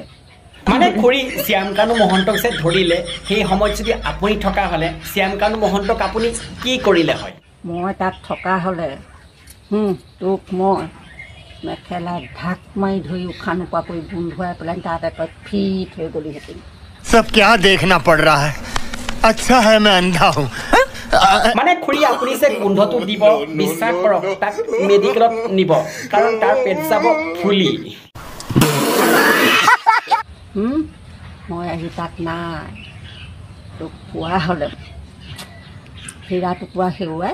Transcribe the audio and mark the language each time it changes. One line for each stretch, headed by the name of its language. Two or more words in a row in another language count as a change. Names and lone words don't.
Assamese: মানে খুড়ি শ্যাম কানু মহন্তক যে ধৰিলে সেই সময়ত যদি আপুনি থকা হ'লে শ্যাম কানু মহন্তক আপুনি কি কৰিলে হয় মই তাত থকা হ'লে তোক মই মেখেলাই ঢাক মাৰি ধৰি উশাহ নোপোৱাকৈ গোন্ধোৱাই পেলাই তাতে তই ফিট হৈ গলিহেঁতেন
Hindi: सब क्या देखना पड़ रहा है अच्छा है मैं अंधा हूँ
Assamese: মানে খুড়ি আপুনি যে গোন্ধটো দিব বিশ্বাস কৰক তাক মেডিকেলত নিব কাৰণ তাৰ পেট যাব ফুলি মই আহি তাত নাই তোক পোৱা হ'লে হীৰা টুকুৰা হেৰুৱাই